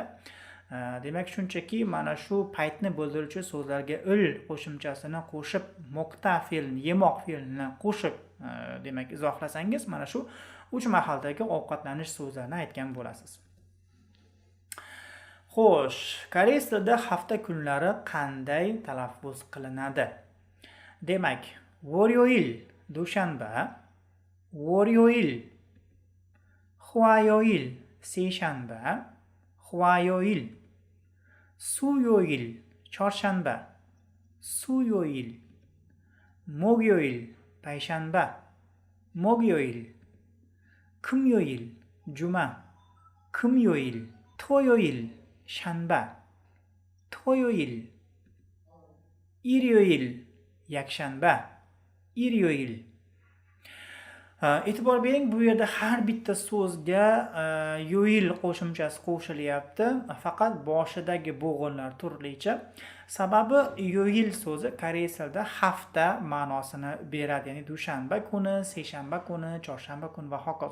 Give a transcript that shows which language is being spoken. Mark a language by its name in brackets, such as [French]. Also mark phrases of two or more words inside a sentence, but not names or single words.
[Uzbek] Demak, shunchaki mana shu paytni bildiruvchi so'zlarga il qo'shimchasini qo'shib, moqta fe'lini, yemoq fe'lini qo'shib, demak, izohlasangiz, mana shu 3 mahaldagi ovqatlanish so'zlarini aytgan bo'lasiz. Xo'sh, koreys tilida hafta kunlari qanday talaffuz qilinadi? Demak, [Korean] 월요일 dushanba, 월요일, 화요일 seshanba, 화요일, 수요일 chorshanba, 수요일, 목요일 payshanba, 목요일, 금요일 juma, 금요일, 토요일 shanba, 토요일, 일요일 yakshanba, 일요일. [Uzbek] E'tibor bering, bu yerda har bitta so'zga yo'il qo'shimchasi qo'shilyapti, faqat boshidagi bo'g'inlar turlicha. Sababi yo'il so'zi koreys tilida hafta ma'nosini beradi, ya'ni dushanba kuni, seshanba kuni, chorshanba kuni va hokazo.